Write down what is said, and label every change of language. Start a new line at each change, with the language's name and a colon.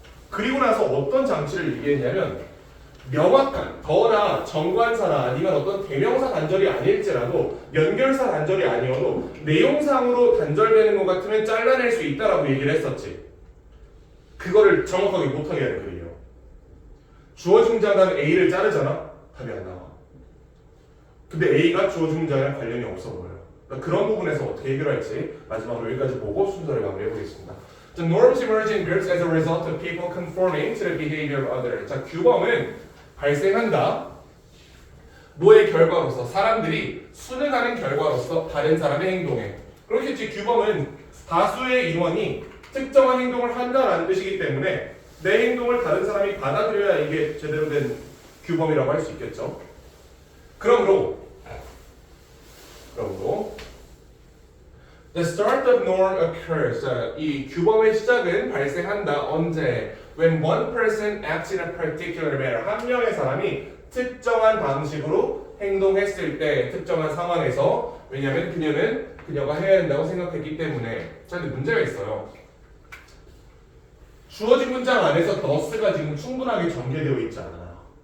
Korean: 그리고 나서 어떤 장치를 얘기했냐면 명확한 더나 정관사나 아니면 어떤 대명사 단절이 아닐지라도 연결사 단절이 아니어도 내용상으로 단절되는 것 같으면 잘라낼 수 있다라고 얘기를 했었지. 그거를 정확하게 못하게 하는 글이에요. 주어진 문장은 A를 자르잖아? 답이 안 나와. 근데 A가 주어진 문장이랑 관련이 없어 보여요. 그러니까 그런 부분에서 어떻게 해결할지 마지막으로 여기까지 보고 순서를 마무리해보겠습니다.
English: The norms emerge in groups as a result of people conforming to the behavior of others.
Korean: 자, 규범은 발생한다. 뭐의 결과로서? 사람들이 순응하는 결과로서 다른 사람의 행동에. 그렇겠지. 규범은 다수의 인원이 특정한 행동을 한다는 뜻이기 때문에 내 행동을 다른 사람이 받아들여야 이게 제대로 된 규범이라고 할 수 있겠죠. 그러므로
English: The start of norm occurs.
Korean: 자, 이 규범의 시작은 발생한다. 언제?
English: When one person acts in a particular manner.
Korean: 한 명의 사람이 특정한 방식으로 행동했을 때, 특정한 상황에서. 왜냐하면 그녀가 해야 한다고 생각했기 때문에. 자, 근데 문제가 있어요. 주어진 문장 안에서 thus가 지금 충분하게 전개되어 있지 않아요.